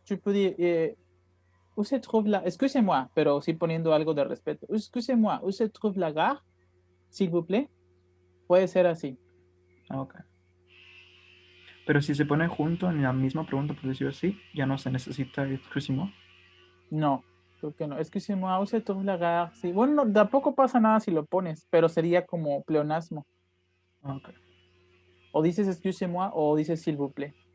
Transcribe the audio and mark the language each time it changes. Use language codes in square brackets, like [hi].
[fr] Tu peux dire, où se trouve la... Excusez-moi, [es] pero sí poniendo algo de respeto. [fr] Excusez-moi, où se trouve la gare? S'il vous plaît. [es] Puede ser así. Ah, ok. Pero si se pone junto en la misma pregunta, por decirlo así, ya no se necesita [fr] excusez-moi. [es] No, creo que no. [fr] Excusez-moi, où se trouve la gare? [es] Sí. Bueno, no, tampoco pasa nada si lo pones, pero sería como pleonasmo. Ah, ok. O dices [fr] excusez-moi [es] o dices [fr] s'il vous plaît.